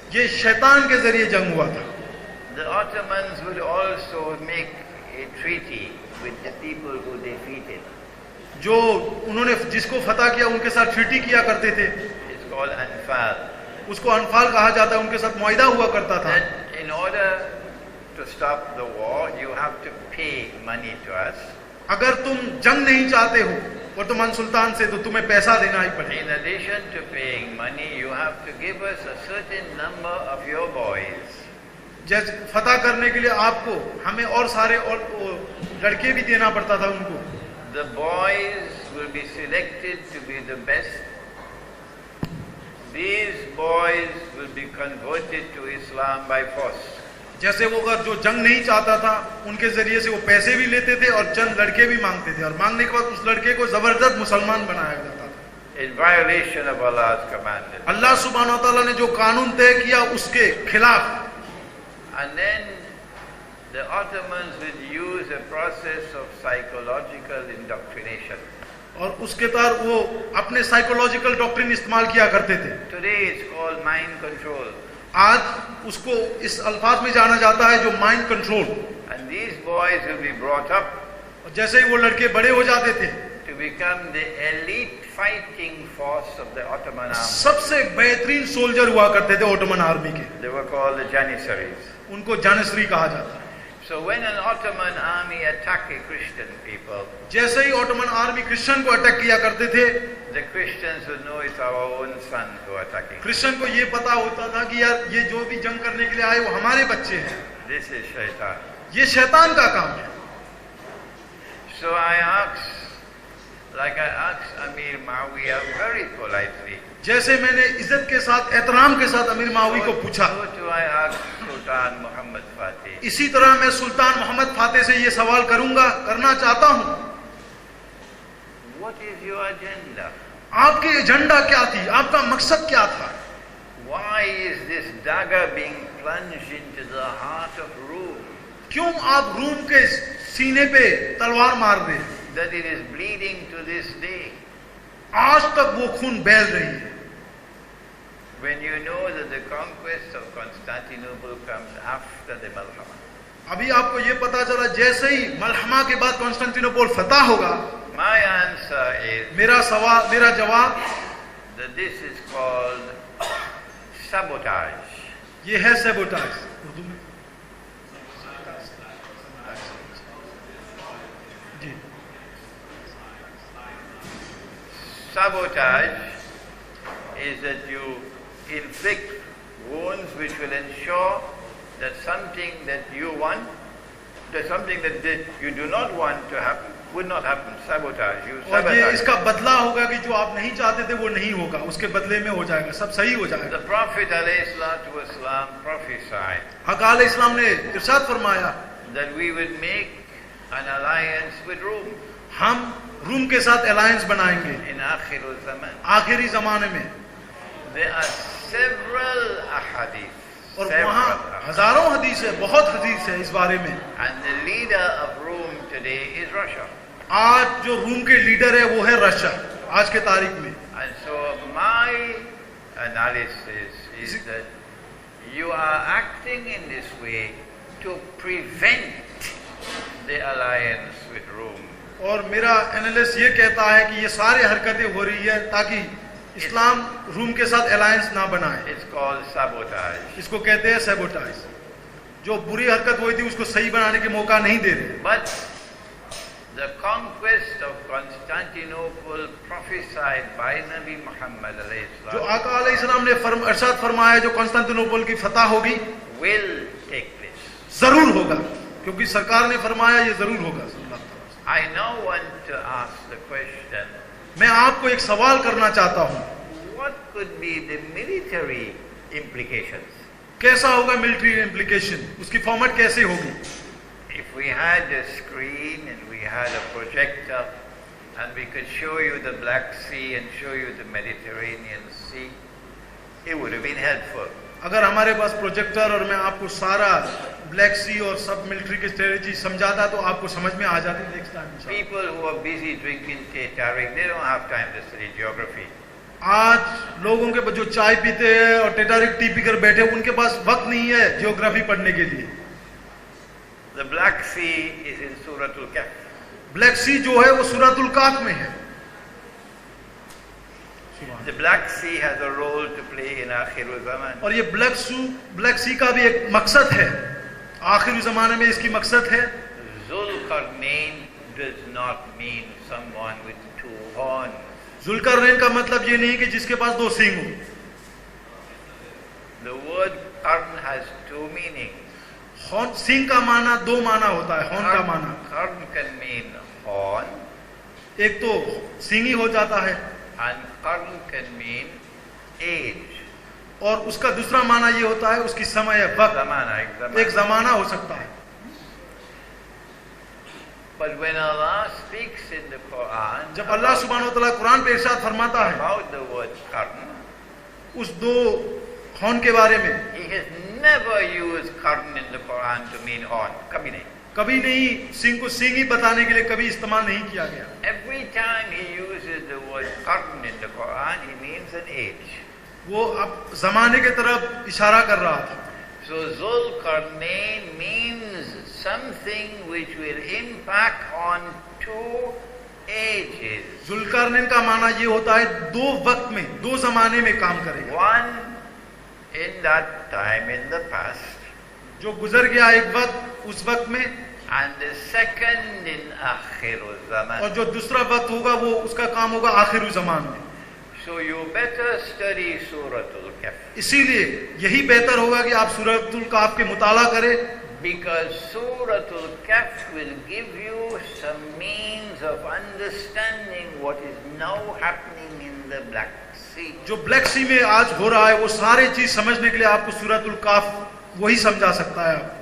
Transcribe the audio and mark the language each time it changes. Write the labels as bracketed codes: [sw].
[hi] ये शैतान के जरिए जंग हुआ था। [en] The Ottomans would also make a treaty with the people who defeated. [hi] जो उन्होंने जिसको फतह किया उनके साथ ट्रीटी किया करते थे, [en] It's called Anfal. [hi] उसको अनफाल कहा जाता है, उनके साथ मुआहिदा हुआ करता था। [en] That in order to stop the war, you have to pay money to us. [hi] अगर तुम जंग नहीं चाहते हो वर्तमान सुल्तान से तो तुम्हें पैसा देना ही पड़ेगा। [en] In addition to paying money, you have to give us a certain number of your boys. [hi] जैसे फतह करने के लिए आपको हमें और सारे और लड़के भी देना पड़ता था उनको। [en] The boys will be selected to be the best. These boys will be converted to Islam by force. [hi] जैसे वो अगर जो जंग नहीं चाहता था उनके जरिए से वो पैसे भी लेते थे और चंद लड़के भी मांगते थे, और मांगने के बाद उस लड़के को जबरदस्त मुसलमान बनाया जाता था। [en] In violation of Allah's commandment. [hi] अल्लाह सुब्हान व तआला ने जो कानून तय किया उसके खिलाफ। [en] And then the Ottomans will use a process of psychological indoctrination. [hi] और उसके तहत वो अपने साइकोलॉजिकल डॉक्ट्रिन इस्तेमाल किया करते थे। [en] Today it's called mind control. [hi] आज उसको इस अल्फाज में जाना जाता है जो mind control. [en] And these boys will be brought up [hi] और जैसे ही वो लड़के बड़े हो जाते थे [en] to become the elite fighting force of the Ottoman army. [hi] सबसे बेहतरीन सोल्जर हुआ करते थे ऑटोमन आर्मी के, [en] They were called the Janissaries. [hi] उनको जानिसरी कहा जाता है। [en] So when an Ottoman army attacked Christian people, [hi] जैसे ही ऑटोमन आर्मी क्रिश्चियन को अटैक किया करते थे, [en] the Christians would know it's our own son who are attacking. [hi] Christian को ये पता होता था कि यार ये जो भी जंग करने के लिए आए वो हमारे बच्चे हैं, [en] This is shaitan. [hi] ये शैतान का काम है। [en] So I asked, like I asked Amir Muawiyah very politely. [hi] जैसे मैंने इज्जत के साथ, एहतराम के साथ अमीर मावी को पूछा, [en] So too I asked Sultan Muhammad Fatih. [hi] इसी तरह मैं सुल्तान मोहम्मद फातेह से ये सवाल करूंगा, करना चाहता हूं, [en] What is your agenda? [hi] आपकी एजेंडा क्या थी, आपका मकसद क्या था? [en] Why is this dagger being plunged into the heart of Rome? [hi] क्यों आप रूम के सीने पे तलवार मार रहे हैं? [en] That it is bleeding to this day. [hi] आज तक वो खून बह रही है। [en] When you know that the conquest of Constantinople comes after the Malhama. [hi] अभी आपको ये पता चला जैसे ही मलहमा के बाद कॉन्स्टेंटिनोपल फतह होगा, [en] My answer is [hi] मेरा जवाब [en] that this is called sabotage. [hi] ये है सैबोटाज। उर्दू में जी, [en] Sabotage is that you inflict wounds which will ensure that something that you want, that something that you do not want to happen, would not happen. Sabotage. You [hi] और ये [en] sabotage. [hi] इसका बदला होगा कि जो आप नहीं चाहते थे वो नहीं होगा, उसके बदले में हो जाएगा, सब सही हो जाएगा। [en] The Prophet ﷺ prophesied [hi] हकाल इस्लाम ने इरशाद फरमाया [en] that we would make an alliance with Rome [hi] हम रूम के साथ अलायंस बनाएंगे [en] in Akhir al-Zaman. [hi] आखिरी जमाने में। [en] There are several ahadith. [hi] और [en] several [hi] वहाँ [en] ahadith. [hi] हजारों हदीस है, बहुत हदीस है इस बारे में। [en] And the leader of Rome today is Russia. [hi] आज जो रूम के लीडर है वो है रशिया आज के तारीख में। [en] And so my analysis is that you are acting in this way to prevent the alliance with Rome. [hi] और मेरा एनालिस्ट ये कहता है कि ये सारे हरकतें हो रही है ताकि इस्लाम रूम के साथ अलायंस ना बनाए। [en] It's called sabotage. [hi] इसको कहते हैं सैबोटाइज। जो बुरी हरकत हुई थी उसको सही बनाने के मौका नहीं दे रहे। [en] But the conquest of Constantinople prophesied by Nabi Muhammad alayhi [hi] जो [en] salam [hi] आका अलैहिस्सलाम ने इरशाद फरमाया जो कॉन्स्टेंटिनोपल की फतह होगी [en] will take place. [hi] जरूर होगा, क्योंकि सरकार ने फरमाया ये जरूर होगा। [en] I now want to ask the question, [hi] मैं आपको एक सवाल करना चाहता हूँ, [en] what could be the military implications? [hi] कैसा होगा मिलिट्री इम्प्लीकेशन, उसकी फॉर्मेट कैसे होगी? [en] If we had a screen and we had a projector and we could show you the Black Sea and show you the Mediterranean Sea, it would have been helpful. [hi] अगर हमारे पास projector और मैं आपको सारा black सी और सब military की strategy समझाता तो आपको समझ में आ जाती next time. [en] People who are busy drinking tea tariq, they don't have time to study geography. [hi] आज लोगों के जो चाय पीते हैं और टेटारिक टी पीकर बैठे उनके पास वक्त नहीं है जियोग्राफी पढ़ने के लिए। [en] The Black Sea is in Suratul Kahf. [hi] Black सी जो है वो सूरतुल काफ में है। [en] The Black Sea has a role to play in Akhirul Zaman. [hi] और ये ब्लैक सी का भी एक मकसद है, आखिरी जमाने में इसकी मकसद है। [en] Zulkarnain does not mean someone with two horns. [hi] Zulqarnain का मतलब ये नहीं कि जिसके पास दो सींग हो। [en] The word Qarn has two meanings. [hi] Horn सींग का माना दो माना होता है। हॉर्न का माना [en] Qarn can mean horn, [hi] एक तो सींग ही हो जाता है [en] and Qarn can mean age. [hi] और उसका दूसरा माना ये होता है उसकी समय वक्त, Zamana, एक जमाना हो सकता है। [en] But when Allah speaks in the Quran [hi] जब अल्लाह सुब्हानहू व तआला कुरान पे इरशाद फरमाता है [en] about the word Qarn, [hi] उस दो हॉर्न के बारे में, [en] He has never used Qarn in the Quran to mean horn. [hi] Kabhi nahi. कभी नहीं सींग को सींग ही बताने के लिए कभी इस्तेमाल नहीं किया गया। [en] Every time He uses the word Qarn in the Quran, He means an age. [hi] वो अब जमाने के तरफ इशारा कर रहा था। [en] So Zulkarnain means something which will impact on two ages. [hi] Zulqarnain का माना ये होता है दो वक्त में, दो जमाने में काम करेगा। [en] One in that time in the past, [hi] जो गुजर गया एक वक्त उस वक्त में, [en] and the second in Akhirul Zaman. [hi] और जो दूसरा वक्त होगा वो उसका काम होगा आखिरी जमान में। [en] So you better study Suratul Kahf. [hi] इसीलिए यही बेहतर होगा कि आप सूरतुल काफ के मुताला करें, [en] Because Suratul Kahf will give you some means of understanding what is now happening in the Black Sea. [hi] जो ब्लैक सी में आज हो रहा है वो सारे चीज समझने के लिए आपको सूरतुल काफ वही समझा सकता है।